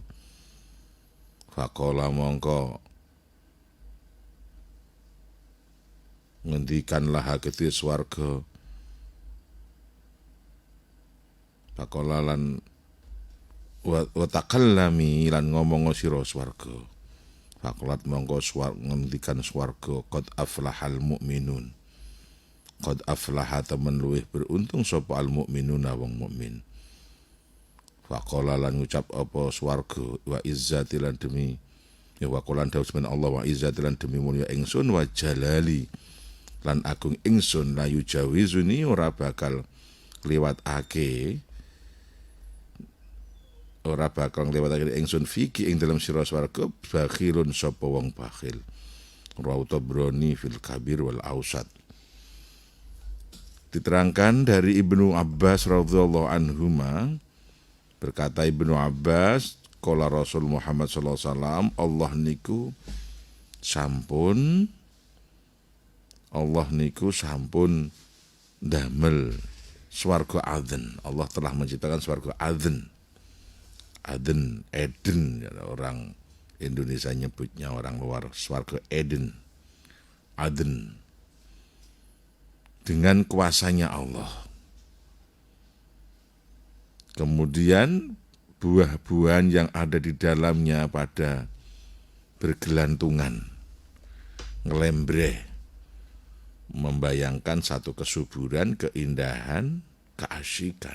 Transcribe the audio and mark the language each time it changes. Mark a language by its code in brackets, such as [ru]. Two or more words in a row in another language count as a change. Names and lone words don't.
[jv] Faqala mongko ngendikanlah haketi swarga. Faqala lan [ar] wa takallami [jv] lan ngomong sira swarga. Faqalat mongko ngendikan swarga [ar] qad aflahal mu'minun. Qad aflaha [jv] temen luwih beruntung sapa [ar] al mu'minuna [jv] wong mukmin. Faqala lan ngucap apa swarga [ar] wa izzati [jv] lan demi ya [ar] wa qolan [jv] dawuh Allah [ar] wa izzati [jv] lan demi mulya ingsun [ar] wa jalali [jv] lan agung ingsun [ar] layu jawizuni [jv] ora bakal liwatake ingsun fiki ing dalam sira swarga bakhilun sapa wong bakhil. [ar] Rawahu Tabrani fil Kabir wal Ausat. [id] Diterangkan dari Ibnu Abbas [ar] radhiyallahu anhuma, [id] berkata Ibnu Abbas, [ar] qala Rasul Muhammad sallallahu alaihi wasallam, [jv] Allah niku sampun damel swarga adn. [id] Allah telah menciptakan swarga adn. Adn, Eden, orang Indonesia nyebutnya, orang luar swarga Eden. Adn. Dengan kuasanya Allah. Kemudian buah-buahan yang ada di dalamnya pada bergelantungan, ngelembreh, membayangkan satu kesuburan, keindahan, keasyikan.